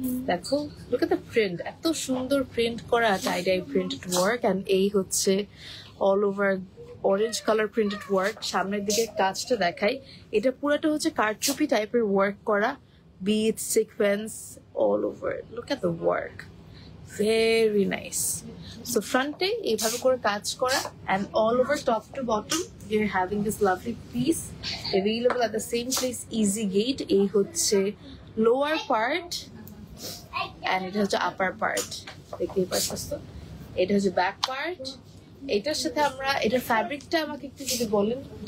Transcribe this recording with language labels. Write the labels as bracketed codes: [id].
[bn] দেখো, look at the print, এত সুন্দর প্রিন্ট করা টাইডাই প্রিন্টেড ওয়ার্ক। এন্ড এই হচ্ছে all over orange colour printed work. সামনের দিকে কাজটা দেখাই, এটা পুরোটা হচ্ছে কারচুপি টাইপের ওয়ার্ক করা, bit sequence all over. [en] Look at the work, very nice. So ফ্রন্টে এইভাবে করে কাজ করা, and all over top to bottom you're having this lovely piece available at the same place easy gate। [bn] এই হচ্ছে lower part and এটা হচ্ছে upper part, দেখতেই পাচ্ছেন তো। এটা হচ্ছে back part। এটার সাথে আমরা এটার ফ্যাব্রিকটা আমাকে একটু যদি বলেন।